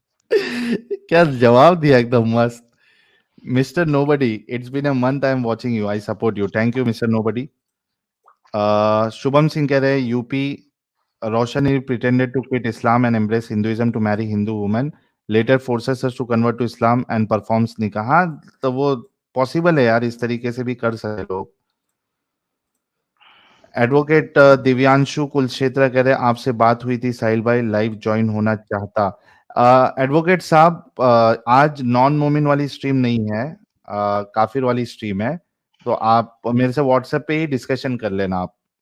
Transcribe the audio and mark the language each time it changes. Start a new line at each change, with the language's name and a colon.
Hindi: क्या जवाब दिया, एकदम मस्त।
English: Mister Nobody, it's been a month I am watching you, I support you, thank you Mister Nobody. Shubham Singh
Hindi: कह रहे हैं,
English: UP Roshan pretended to quit Islam and embrace Hinduism to marry Hindu woman. Later forces us to convert to Islam and performs nikah.
Hindi: हाँ, तो वो possible है यार, इस तरीके से भी कर सकते लोग। एडवोकेट दिव्यांशु कुलक्षेत्र कह रहे हैं, आपसे बात हुई थी साहिल भाई, लाइव ज्वाइन होना चाहता। एडवोकेट साहब, आज नॉन मोमिन वाली स्ट्रीम नहीं है, काफिर वाली स्ट्रीम है, तो आप मेरे से व्हाट्सएप पे ही डिस्कशन कर लेना आप।